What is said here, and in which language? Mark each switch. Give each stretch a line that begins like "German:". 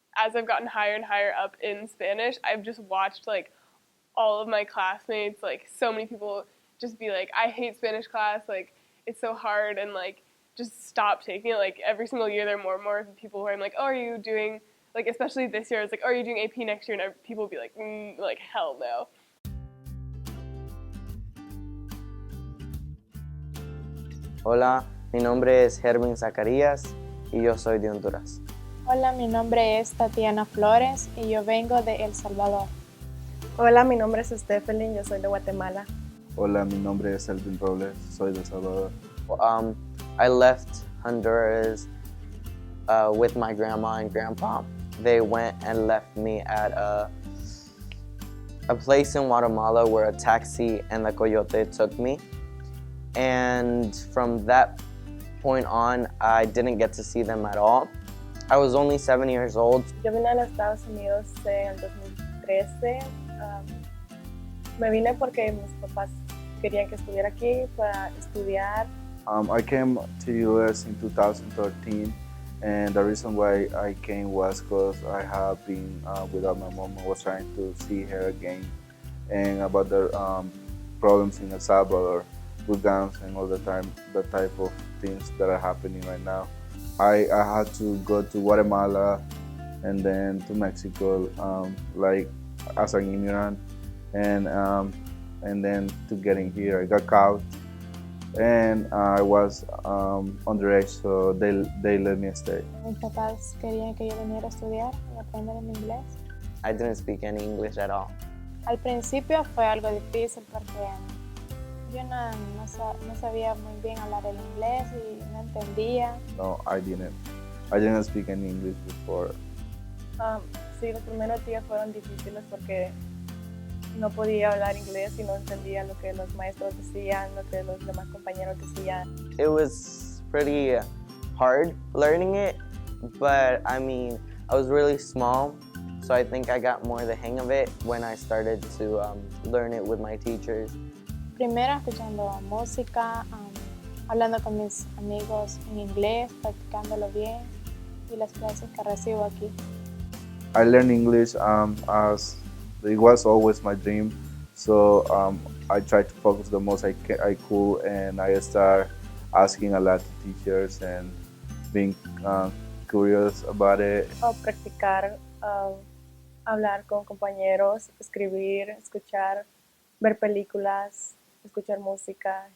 English: as I've gotten higher and higher up in Spanish, I've just watched like all of my classmates, like so many people just be like, I hate Spanish class, like it's so hard, and like just stop taking it. Like every single year there are more and more people where I'm like, oh, are you doing, like especially this year, it's like, oh, are you doing AP next year? And people will be like hell no.
Spanish: Hola, mi nombre es Hervin Zacarías y yo soy de Honduras. Hola, mi nombre es Tatiana Flores y yo vengo de El Salvador. Hola, mi nombre es Stephanie, yo soy de Guatemala. Hola, mi nombre es Elvin Robles, soy de El Salvador.
English: I left Honduras with my grandma and grandpa. They went and left me at a place in Guatemala where a taxi and the coyote took me. And from that point on, I didn't get to see them at all. I was only 7 years old.
Spanish: Yo vine a los Estados Unidos en el 2013. Me vine porque mis papás querían que estuviera aquí para estudiar.
English: I came to US in 2013, and the reason why I came was because I have been without my mom. I was trying to see her again, and about the problems in El Salvador with guns and all the type of things that are happening right now. I had to go to Guatemala and then to Mexico, like as an immigrant, and then to getting here, I got caught, and I was underage, so they let me stay.
Spanish: Mis papás querían que yo viniera a estudiar y aprender en inglés.
English: I didn't speak any English at all.
Spanish: Al principio fue algo difícil porque yo no sabía muy bien hablar el inglés y no entendía.
English: No, I didn't speak any English before.
Spanish: Sí, los primeros días fueron difíciles porque no podía hablar inglés y no entendía lo que los maestros decían, lo que los demás compañeros decían.
English: It was pretty hard learning it, but I mean, I was really small, so I think I got more the hang of it when I started to learn it with my teachers.
Spanish: Primero escuchando música, hablando con mis amigos en inglés, practicándolo bien y las clases que recibo aquí.
English: I learned English as it was always my dream, so I tried to focus the most I could, and I started asking a lot of teachers and being curious about it.
Spanish: Practicar, hablar con compañeros, escribir, escuchar, ver películas, escuchar música.